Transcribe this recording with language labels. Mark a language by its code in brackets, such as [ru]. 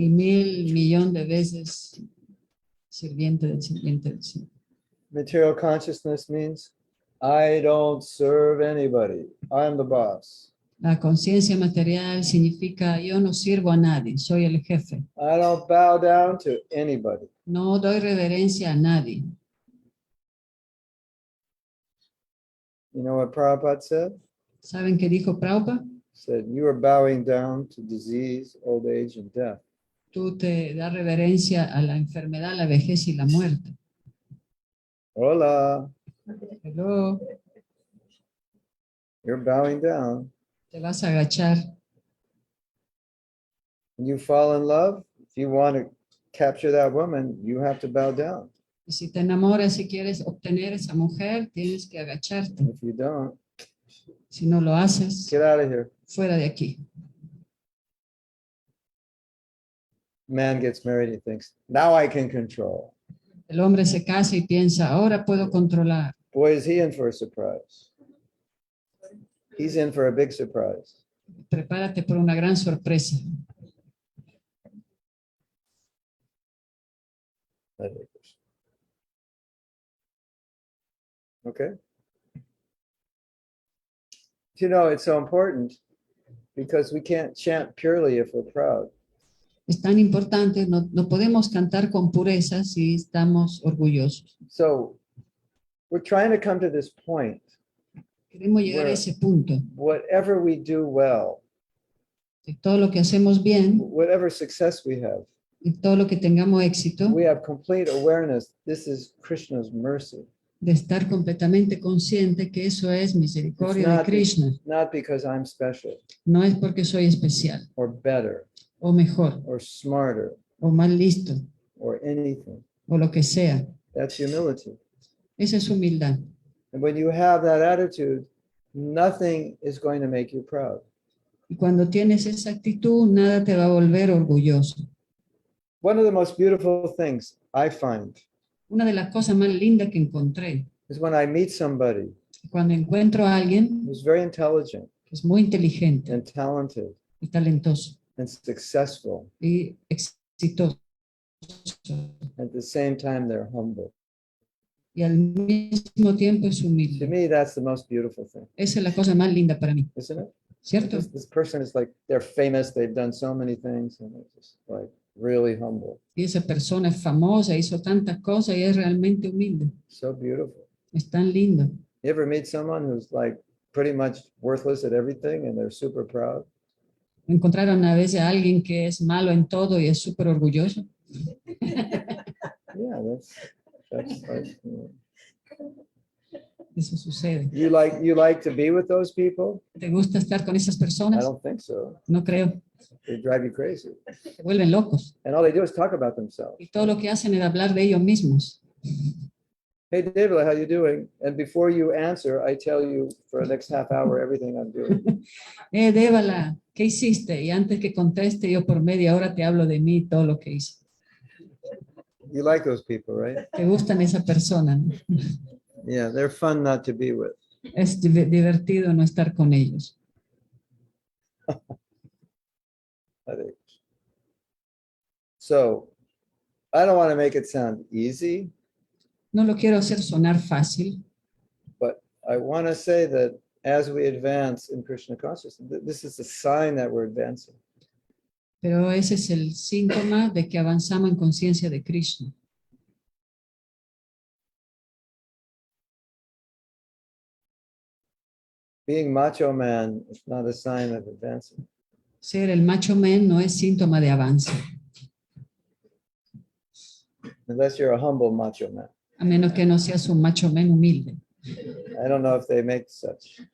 [es] Y 1.000.000.000 de veces sirviente del sirviente del sirviente. [en] Material consciousness means I don't serve anybody. I'm the boss. [es] La conciencia material significa yo no sirvo a nadie, soy el jefe. [en] I don't bow down to anybody. [es] No doy reverencia a nadie. [en] You know what Prabhupada said? [es] ¿Saben qué dijo Prabhupada? [en] He said, you are bowing down to disease, old age, and death. [es] Tú te das reverencia a la enfermedad, la vejez y la muerte. Hola. [en] Hello, You're bowing down. [es] te vas a agachar. [en] When you fall in love, if you want to capture that woman, you have to bow down. [es] Y si te enamoras y quieres obtener esa mujer, tienes que agacharte. [en] And if you don't, [es] Si no lo haces, [en] get out of here. [es] fuera de aquí. [en] Man gets married, he thinks, now I can control. [es] El hombre se casa y piensa, ahora puedo controlar. [en] Boy, is he in for a surprise. He's in for a big surprise. [es] Prepárate por una gran sorpresa. [en] Hare Krishna. Okay? You know, it's so important because we can't chant purely if we're proud. [es] Es tan importante, no podemos cantar con pureza si estamos orgullosos. [en] So we're trying to come to this point. [es] Queremos llegar a ese punto. [en] Whatever we do well, [es] De todo lo que hacemos bien [en] whatever success we have, [es] y todo lo que tengamos éxito, [en] we have complete awareness. This is Krishna's mercy. [es] de estar completamente consciente que eso es misericordia de Krishna. [en] Not because I'm special [es] No es porque soy especial, [en] or better [es] o mejor, [en] or smarter [es] o más listo, [en] or anything. [es] o lo que sea. [en] That's humility. [es] Esa es humildad. [en] And when you have that attitude, nothing is going to make you proud. [es] Y cuando tienes esa actitud, nada te va a volver orgulloso. [en] One of the most beautiful things I find [es] Una de las cosas más lindas que encontré, [en] is when I meet somebody [es] cuando encuentro a alguien [en] who's very intelligent [es] que es muy inteligente [en] and talented [es] y talentoso [en] and successful. [es] y exitoso, [en] At the same time, they're humble. [es] y al mismo tiempo es [en] To [es] humilde. [en] me, that's the most beautiful thing, [es] Esa es la cosa más linda para mí, [en] isn't it? [es] ¿cierto? [en] This person is like, they're famous, they've done so many things, and they're just like really humble. [es] Y esa persona es famosa, hizo tantas cosas y es realmente humilde. [en] So beautiful. [es] Es tan lindo. [en] You ever meet someone who's like pretty much worthless at everything and they're super proud? [es] Encontraron a veces a alguien que es malo en todo y es súper orgulloso. [en] Yeah, that's like, [es] Eso sucede. [en] you like to be with those people? [es] ¿Te gusta estar con esas [en] I [es] personas? [en] don't think so. [es] No creo. [en] They drive you crazy. [es] Se vuelven locos. [en] And all they do is talk about themselves. [es] Y todo lo que hacen es hablar de ellos mismos. [en] Hey, David, how you doing? And before you answer, I tell you for the next half hour everything I'm doing. [es] Dévala, ¿qué hiciste? Y antes que conteste, yo por media hora te hablo de mí, todo lo que hice. [en] You like those people, right? [es] ¿Te gustan esa persona? ¿No? [en] Yeah, they're fun not to be with. [es] Es divertido no estar con ellos. [en] So, I don't want to make it sound easy, [es] No lo quiero hacer sonar fácil, [en] but I want to say that as we advance in Krishna consciousness, this is a sign that we're advancing. [es] pero ese es el síntoma de que avanzamos en conciencia de Krishna. [en] Being macho man is not a sign of advancing. [es] Ser el macho man no es síntoma de avance, [en] Unless you're a humble macho man. [es] a menos que no seas un macho man humilde. [en] I don't know if they make such.